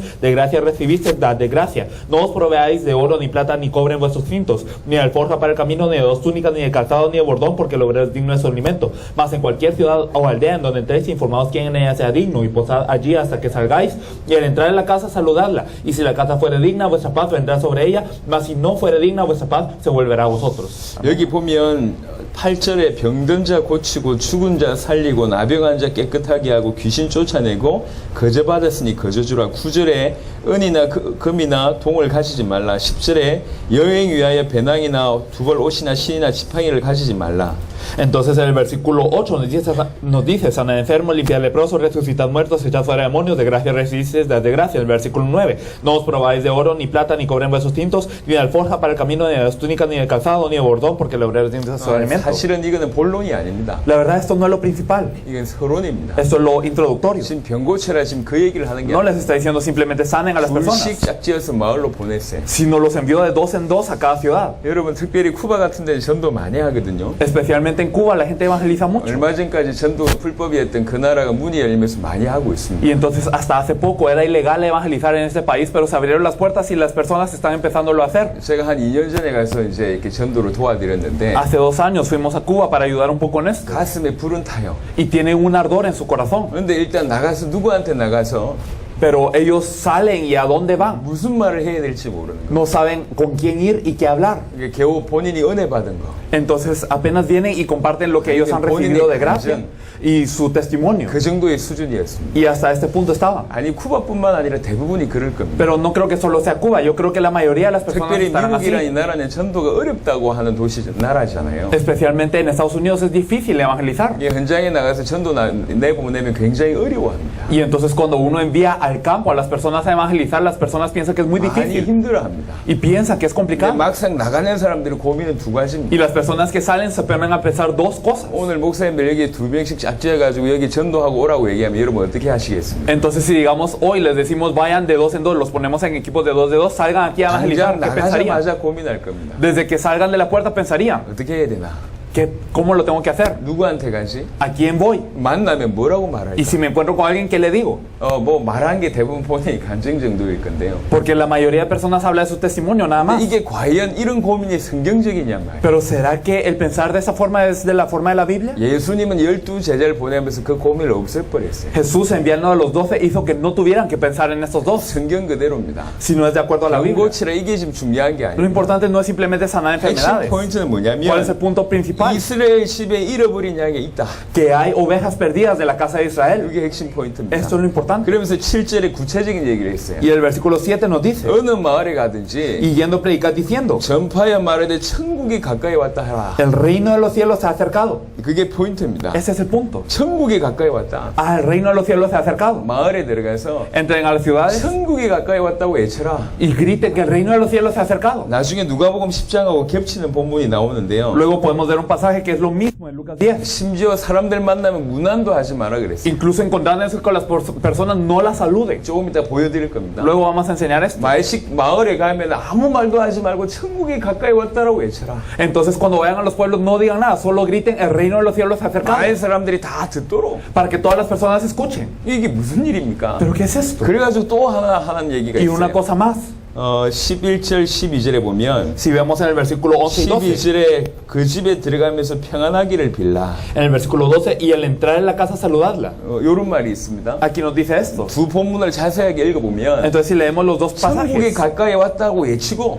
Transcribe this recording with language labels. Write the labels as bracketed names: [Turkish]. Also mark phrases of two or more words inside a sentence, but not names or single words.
[Spanish] De gracia recibisteis, dad de gracia. No os proveáis de oro, ni plata, ni cobre en vuestros cintos, ni de alforja para el camino, ni de dos túnicas, ni de calzado, ni de bordón, porque el obrero es digno de su alimento. Mas en cualquier ciudad o aldea en donde entréis, informaos quién en ella sea digno, y posad allí hasta que salgáis. Y al entrar en la casa, saludadla. Y si la casa fuere digna, vuestra paz vendrá sobre ella, mas si no fuere digna, vuestra paz se volverá a vosotros. [Korean] 여기 보면 8절에 병든 자 고치고 죽은 자 살리고 나병한 자 깨끗하게 하고 귀신 쫓아내고 거저 받았으니 거저 주라. 9절에 은이나 금이나 동을 가지지 말라. 10절에 여행 위하여 배낭이나 두벌 옷이나 신이나 지팡이를 가지지 말라. [Spanish] Entonces en el versículo 8 nos dice: sanad enfermos, limpiad leprosos, resucitad muertos, echad fuera demonios, de gracia recibisteis, dad de gracia. En el versículo 9: no os probáis de oro, ni plata, ni cobre en vuestros cintos, ni de alforja para el camino, ni de las túnicas, ni de calzado, ni de bordón, porque el obrero es digno de su alimento. [Korean] 사실은 이거는 본론이 아닙니다. [Spanish] La verdad, esto no es lo principal, [Korean] 이건 서론입니다. [Spanish] esto es lo introductorio. [Korean] 지금 병 고쳐라 지금 그 얘기를 하는 게 [Spanish] No les está diciendo simplemente sanen a las personas, [Korean] 둘씩 짝지어서 마을로 보냈어요. [Spanish] sino los envió de dos en dos a cada ciudad. [Korean] 여러분 특별히 쿠바 같은 데는 전도 많이 하거든요. [Spanish] Especialmente especialmente en Cuba la gente evangeliza mucho. [Korean] 얼마 전까지 전도가 불법이었던 그 나라가 문이 열리면서 많이 하고 있습니다. [Spanish] Y entonces hasta hace poco era ilegal evangelizar en este país, pero se abrieron las puertas y las personas están empezándolo a hacer. [Korean] 제가 한 2년 전에 가서 이제 이렇게 전도를 도와드렸는데 [Spanish] Hace 2 años fuimos a Cuba para ayudar un poco en esto. [Korean] 가슴에 불은 타요. [Spanish] Y tiene un ardor en su corazón. [Korean] 그런데 일단 나가서 누구한테 나가서 [Spanish] Pero ellos salen y a dónde van. [Korean] 무슨 말을 해야 될지 모르는 거예요. [Spanish] No saben con quién ir y qué hablar. [Korean] 이게 겨우 본인이 은혜 받은 거. [Spanish] Entonces apenas vienen y comparten lo que ellos han recibido de gracia y su testimonio. [Korean] 그 정도의 수준이었습니다. [Spanish] Y hasta este punto estaban. [Korean] 아니 쿠바뿐만 아니라 대부분이 그럴 겁니다. [Spanish] Pero no creo que solo sea Cuba. Yo creo que la mayoría de las personas [Korean] 특별히 [Spanish] estarán [Korean] 미국이라는 이 [Spanish] así. [Korean] 나라는 전도가 어렵다고 하는 나라잖아요. [Spanish] Especialmente en Estados Unidos es difícil evangelizar. [Korean] 이게 현장에 나가서 전도 내보내면 굉장히 어려워합니다. [Spanish] Y entonces cuando uno envía al campo a las personas a evangelizar, las personas piensan que es muy [Korean] 많이 [Spanish] difícil [Korean] 힘들어합니다. [Spanish] y piensan que es [Korean] 근데 [Spanish] complicado. [Korean] 막상 나가는 사람들의 고민은 두 가지입니다. [Spanish] Y las personas que salen se ponen a pensar 2 cosas. [Korean] 오늘 목사님들 여기 2명씩 짝지어가지고 여기 전도하고 오라고 얘기하면 여러분 어떻게 하시겠습니까? [Spanish] Entonces si digamos hoy les decimos vayan de 2 en 2, los ponemos en equipos de 2 de 2, salgan aquí a evangelizar, [Korean] 당장 [Spanish] ¿qué pensarían? [Korean] 나가자마자 고민할 겁니다. [Spanish] Desde que salgan de la puerta pensarían, [Korean] 어떻게 해야 되나? [Spanish] ¿cómo lo tengo que hacer? [Korean] 누구한테 가지? [Spanish] ¿A quién voy? [Korean] 만나면 뭐라고 말할까? [Spanish] Y si me encuentro con alguien, ¿qué le digo? [Korean] 뭐 말한 게 대부분 본인이 간증 정도일 건데요. [Spanish] Porque la mayoría de personas habla de su testimonio nada más. [Korean] 이게 과연 이런 고민이 성경적이냐 말이에요. [Spanish] Pero ¿será que el pensar de esa forma es de la forma de la Biblia? [Korean] 예수님은 12제자를 보내면서 그 고민을 없애버렸어요. [Spanish] Jesús enviando a los 12 hizo que no tuvieran que pensar en estos 2, [Korean] 성경 그대로입니다. [Spanish] si no es de acuerdo a la Biblia. [Korean] 고치라 이게 지금 중요한 게 [Spanish] Lo [Korean] 아니에요. [Spanish] importante no es simplemente sanar [Korean] 핵심 [Spanish] enfermedades. [Korean] 포인트는 [Spanish] ¿Cuál es el [Korean] 뭐냐면 [Spanish] punto principal? [Korean] 이스라엘 집에 잃어버린 양이 있다. [Spanish] Que hay ovejas perdidas de la casa de Israel. [Korean] 이게 핵심 포인트입니다. [Spanish] Esto es lo importante. [Korean] 그러면서 7절에 구체적인 얘기를 했어요. [Spanish] Y el versículo 7 nos dice, [Korean] 어느 마을에 가든지 [Spanish] y yendo a predicar diciendo, [Korean] 전파하여 말하되 천국이 가까이 왔다 하라. [Spanish] el reino de los cielos se ha acercado. [Korean] 그게 포인트입니다. [Spanish] Ese es el punto. [Korean] 천국이 가까이 왔다. [Spanish] Ah, el reino de los cielos se ha acercado. [Korean] 마을에 들어가서 [Spanish] Entren a las ciudades [Korean] 천국이 가까이 왔다고 외쳐라. [Spanish] y griten que el reino de los cielos se ha acercado. [Korean] 나중에 누가복음 10장하고 겹치는 본문이 나오는데요. [Spanish] Luego podemos ver un pasaje que es lo mismo en Lucas 10. [Korean] 심지어 사람들 만나면 문안도 하지 마라 그랬어요. [Spanish] Incluso encontrándose con las personas, no las saluden. [Korean] 조금 이따 보여드릴 겁니다. [Spanish] Luego vamos a enseñar esto. [Korean] 마을에 가면 아무 말도 하지 말고 천국이 가까이 왔다라고 외쳐라. [Spanish] Entonces cuando vayan a los pueblos no digan nada, solo griten el reino de los cielos se ha acercado. [Korean] 마을 사람들이 다 듣도록. [Spanish] Para que todas las personas escuchen. [Korean] 이게 무슨 일입니까? [Spanish] ¿Pero qué es esto? [Korean] 그래가지고 또 하는 얘기가 [Spanish] Y una [Korean] 있어요. [Spanish] cosa más. [Korean] 11절 12절에 보면 [Spanish] Si vemos en el versículo 11 y 12. [Korean] 12절에 그 집에 들어가면서 평안하기를 빌라. [Spanish] En el versículo 12, y al entrar en la casa saludadla. [Korean] 이런 말이 있습니다. [Spanish] Aquí nos dice esto. [Korean] 두 본문을 자세하게 읽어보면 [Spanish] Entonces si leemos los 2 [Korean] 천국이 [Spanish] pasajes, [Korean] 가까이 왔다고 외치고